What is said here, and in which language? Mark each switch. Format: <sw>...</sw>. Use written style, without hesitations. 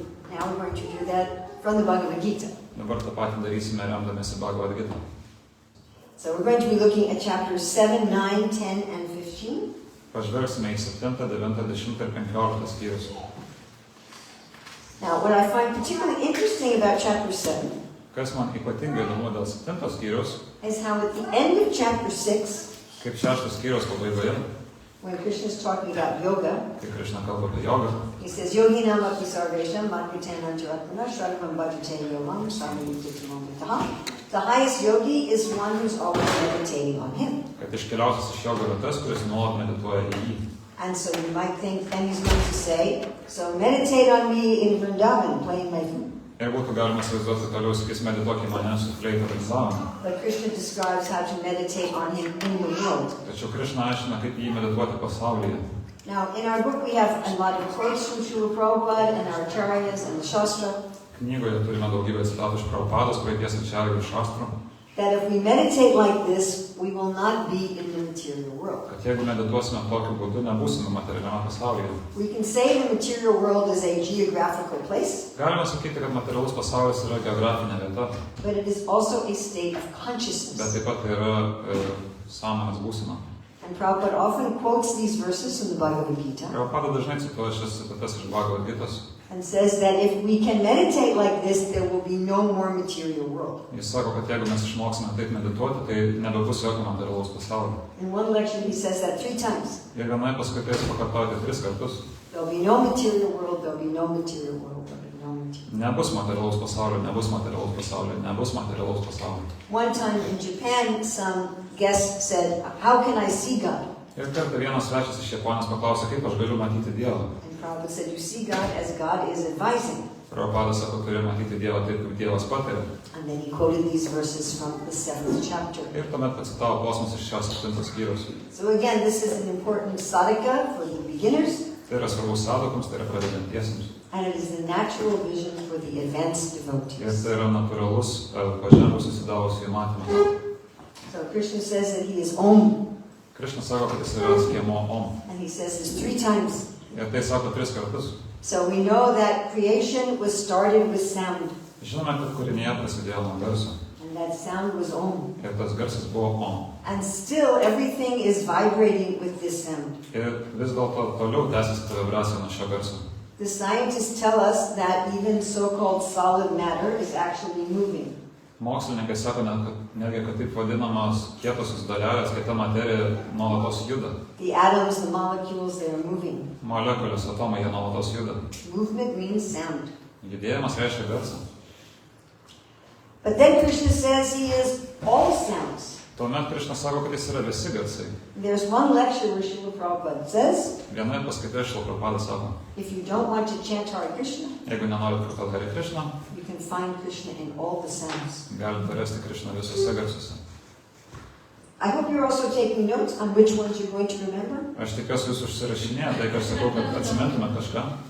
<en>Now we're going to do that from the Bhagavad Gita.</en> <lt>Dabar tą patį darysime remdamėsi Bhagavad Gita.</lt> <en>So we're going to be looking at chapters 7, 9, 10, and 15.</en> <lt>Pažvelgsime į 7, 9, 10 ir 15 skyrius.</lt> <en>Now, what I find particularly interesting about chapter 7</en> <lt>Kas man ypatingai įdomu dėl 7 skyrius,</lt> <en>is how at the end of chapter 6,</en> <lt>kaip 6 skyrius pabaigoje,</lt> <en>when Krishna is talking about yoga,</en> <lt>kai Krishna kalba apie jogą,</lt> <en>he says,</en> <sa>Yoginam api sarvesham madhutenantaratmana shradvam bhajate yomam samyuktitimamritaha.</sa> <en>The highest yogi is one who's always meditating on him.</en> <lt>kad iškeliausias iš jogo yra tas, kuris nuolat medituoja į jį.</lt> <en>And so you might think, and he's going to say, so meditate on me in Vrindavan, playing my flute.</en> <lt>Ir būtų galima įsivaizduoti toliau, sakys, medituok į mane su fleita Vrindavan.</lt> <en>But Krishna describes how to meditate on him in the world.</en> <lt>Tačiau Krishna aiškina, kaip jį medituoti pasaulyje.</lt> <en>Now, in our book we have a lot of quotes from Srila Prabhupada and our acharyas and the Shastra.</en> <lt>Knygoje turime daugybę citatų iš Prabhupados, praeities acharyų ir šastrų.</lt> <en>That if we meditate like this, we will not be in the material world.</en> <lt>Kad jeigu medituosime tokiu būdu, nebūsime materialiame pasaulyje.</lt> <en>We can say the material world is a geographical place.</en> <lt>Galime sakyti, kad materialus pasaulis yra geografinė vieta.</lt> <en>But it is also a state of</en> <lt>Bet</lt> <en>consciousness.</en> <lt>taip pat yra sąmonės būsena.</lt> <en>And Prabhupada often quotes these verses from the Bhagavad Gita.</en> <lt>Prabhupada dažnai cituoja šias citatas iš Bhagavad Gitos.</lt> <en>And says that if we can meditate like this, there will be no more material world.</en> <lt>Jis sako, kad jeigu mes išmoksime taip medituoti, tai nebebus jokio materialaus pasaulio.</lt> <en>In one lecture he says that 3 times.</en> <lt>Ir vienoje paskaitoje pakartoti 3 kartus.</lt> <en>There'll be no material world, there'll be no material world, there'll be no material.</en> <lt>Nebus materialaus pasaulio, nebus materialaus pasaulio, nebus materialaus pasaulio.</lt> <en>One time in Japan, some guest said, how can I see God?</en> <lt>Ir kartą vienas svečias iš Japonijos paklausė, kaip aš galiu matyti Dievą.</lt> <en>And Prabhupada said, you see God as God is advising.</en> <lt>Prabhupada sako, turi matyti Dievą taip, kaip Dievas pataria.</lt> <en>And then he quoted these verses from the 7th chapter.</en> <lt>Ir tuomet pacitavo posmus iš šios 7 skyrius.</lt> <en>So again, this is an important sadhaka for the beginners.</en> <lt>Tai yra svarbus sadhukams, tai yra pradedantiesiems.</lt> <en>And it is the natural vision for the advanced</en> <lt>Ir</lt> <en>devotees.</en> <lt>tai yra natūralus, pažengusių įsidavusių matymas.</lt> <en>So Krishna says that he is Om.</en> <lt>Krishna sako, kad jis yra skėmo Om.</lt> <en>And he says this 3 times.</en> <lt>Ir tai sako 3 kartus.</lt> <en>So we know that creation was started with sound.</en> <lt>Žinome, kad kūrinyje prasidėjo nuo garso.</lt> <en>And that sound was Om.</en> <lt>Ir tas garsas buvo Om.</lt> <en>And still everything is vibrating with this sound.</en> <lt>Ir vis dėlto toliau tęsiasi ta vibracija nuo šio garso.</lt> <en>The scientists tell us that even so-called solid matter is actually moving.</en> <lt>Mokslininkai sako, kad taip vadinamas kietosios dalelės, kieta materija nuolatos juda.</lt> <en>The atoms, the molecules, they are moving.</en> <lt>Molekulės, atomai, jie nuolatos juda.</lt> <en>Movement means sound.</en> <lt>Judėjimas reiškia garsą.</lt> <en>But then Krishna says he is all sounds.</en> <lt>Tuomet Krishna sako, kad jis yra visi garsai.</lt> <en>There's one lecture where Srila Prabhupada says,</en> <lt>Vienoje paskaitoje Srila Prabhupada sako,</lt> <en>if you don't want to chant Hare Krishna,</en> <lt>jeigu nenorit kartoti Hare Krishna,</lt> <en>you can find Krishna in all the sounds.</en> <lt>galite rasti Krishną visuose garsuose.</lt> <en>I hope you're also taking notes on which ones you're going to remember.</en> <lt>Aš tikiuosi, jūs užsirašinėje, tai aš sakau, kad atsimintume kažką.</lt>